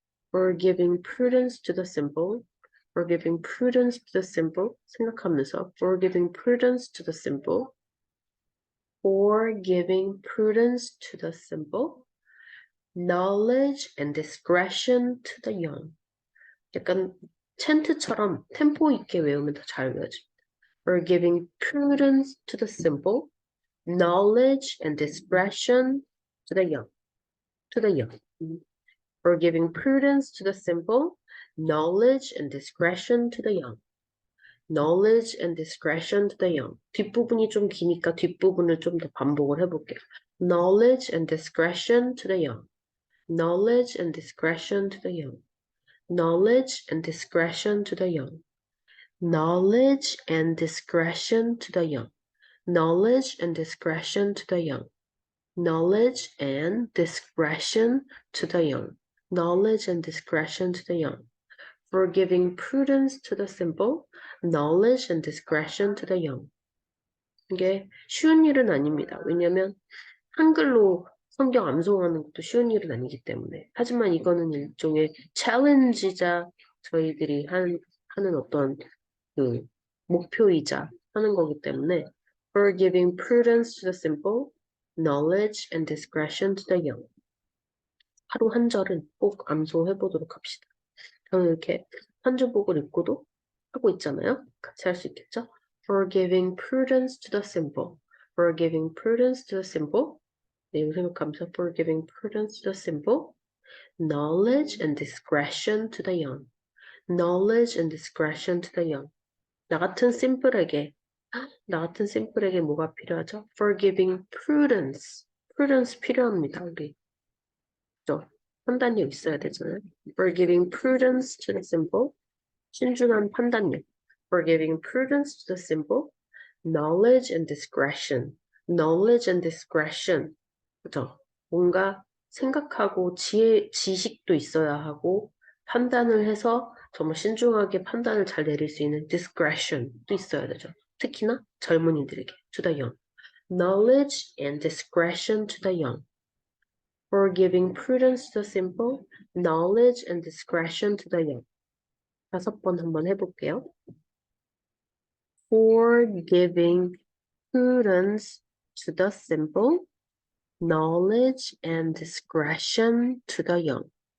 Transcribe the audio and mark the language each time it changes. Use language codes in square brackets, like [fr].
[en] For giving prudence to the simple, for giving prudence to the simple, [ko] 생각하면서 [en] for giving prudence to the simple, for giving prudence to the simple, knowledge and discretion to the young. [ko] 약간 챈트처럼 템포 있게 외우면 더 잘 외워집니다. [en] For giving prudence to the simple, knowledge and discretion to the young. For giving prudence to the simple, knowledge and discretion to the young. knowledge and discretion to the young. [ko] 뒷부분이 좀 기니까 뒷부분을 좀 더 반복을 해볼게요. [en] knowledge and discretion to the young. knowledge and discretion to the young. knowledge and discretion to the young. knowledge and discretion to the young. knowledge and discretion to the young. knowledge and discretion to the young. knowledge and discretion to the young. For giving prudence to the simple, knowledge and discretion to the young. [ko] 이게 쉬운 일은 아닙니다. 왜냐면 한글로 성경 암송하는 것도 쉬운 일은 아니기 때문에. 하지만 이거는 일종의 챌린지자 저희들이 하는 어떤 그 목표이자 하는 거기 때문에 [en] For giving prudence to the simple, knowledge and discretion to the young. [ko] 하루 한 절은 꼭 암송해 보도록 합시다. 저는 이렇게 한 주복을 읽고도 하고 있잖아요. 같이 할 수 있겠죠? [en] For giving prudence to the simple. For giving prudence to the simple. [ko] 내용 생각하면서 [en] For giving prudence to the simple. Knowledge and discretion to the young. Knowledge and discretion to the young. [ko] 나 같은 심플에게 뭐가 필요하죠? [en] For giving prudence. prudence [ko] 필요합니다, 우리. 그죠? 판단력 있어야 되잖아요. [en] For giving prudence to the simple. [ko] 신중한 판단력. [en] For giving prudence to the simple. Knowledge and discretion. Knowledge and discretion. [ko] 그죠? 뭔가 생각하고 지식도 있어야 하고 판단을 해서 정말 신중하게 판단을 잘 내릴 수 있는 discretion도 있어야 되죠. 특히나 젊은이들에게. [en] To the young. Knowledge and discretion to the young. For giving prudence to the simple, knowledge and discretion to the young. [ko] 5번 한번 해볼게요. [en] For giving prudence to the simple, knowledge and discretion to the young.